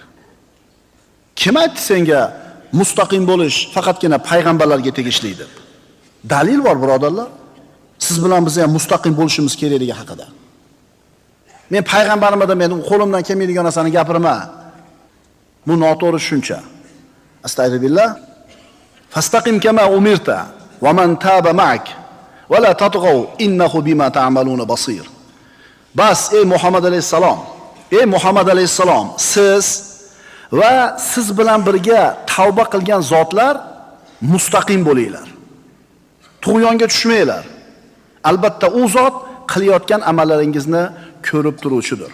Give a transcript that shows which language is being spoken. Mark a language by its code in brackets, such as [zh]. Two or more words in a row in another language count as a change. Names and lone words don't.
[uz] Kim aytdi senga mustaqim bo'lish faqatgina payg'ambarlarga tegishli deb? Dalil bor, birodarlar. Siz bilan biz ham mustaqim bo'lishimiz kerakligi haqida. Men payg'ambarimda men qo'limdan kelmaydigan narsani gapirma. Bu noto'g'ri tushuncha. Astagfirullah. [ar] فاستقم كما أمرت ومن تاب معك ولا تطغوا إنه بما تعملون بصير. [uz] Bas ey Muhammad alayhisalom, ey Muhammad alayhisalom, siz va siz bilan birga tavba qilgan zotlar mustaqim bo'linglar. Tug'yonga tushmanglar. Albatta u zot qilayotgan amallaringizni ko'rib turuvchidir.